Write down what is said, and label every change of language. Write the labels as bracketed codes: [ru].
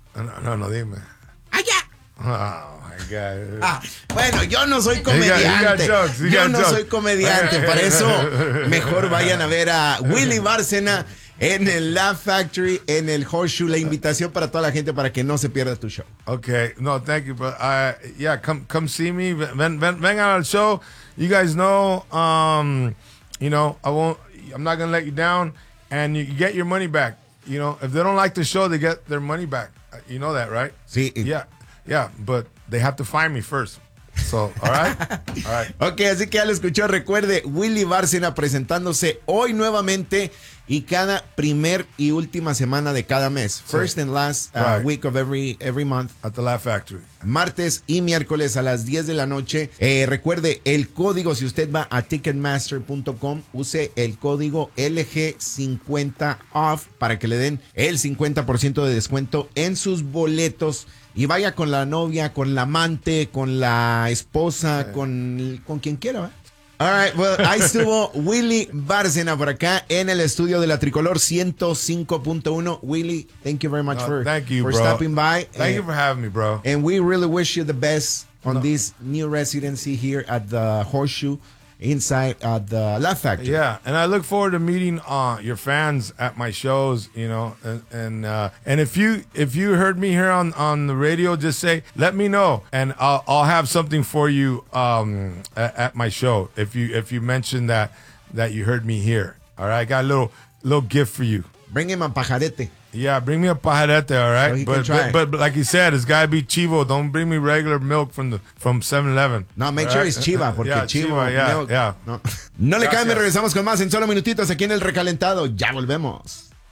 [es] No, dime. ¡Allá! [en] Oh, my God. [es] Bueno, yo no soy comediante. Soy comediante. Para eso, mejor vayan a ver a Willy Bárcena en el Laugh Factory, en el Horseshoe. La invitación para toda la gente para que no se pierda tu show. [en] Okay, no, thank you, but come see me, vengan al show. You guys know, I'm not gonna let you down, and you get your money back. You know, if they don't like the show, they get their money back. You know that, right? [es] Sí. [en] Yeah, Yeah, but they have to find me first. So, all right. [es] Okay, así que ya lo escuchó. Recuerde, Willy Bárcena presentándose hoy nuevamente y cada primer y última semana de cada mes. [en] First and last week of every month. At the Laugh Factory. [es] Martes y miércoles a las 10 de la noche. Recuerde el código, si usted va a Ticketmaster.com, use el código LG50OFF para que le den el 50% de descuento en sus boletos. Y vaya con la novia, con la amante, con la esposa, con quien quiera, ¿va? All right, well, ahí estuvo Willy Bárcena por acá en el estudio de La Tricolor 105.1. [en] Willy, thank you very much for stopping by. Thank you for having me, bro. And we really wish you the best on this new residency here at the Horseshoe inside at the Laugh Factory. Yeah, and I look forward to meeting your fans at my shows, you know. And if you heard me here on the radio, just say, let me know, and I'll have something for you at my show if you mention that you heard me here. All right, I got a little gift for you. Bring him a pajarete. Yeah, bring me a pajarete, all right? So but like you said, it's got to be chivo. Don't bring me regular milk from 7-Eleven. No, make sure it's chiva, porque chiva, milk. [es] No le cambie, regresamos con más en solo minutitos aquí en El Recalentado. Ya volvemos.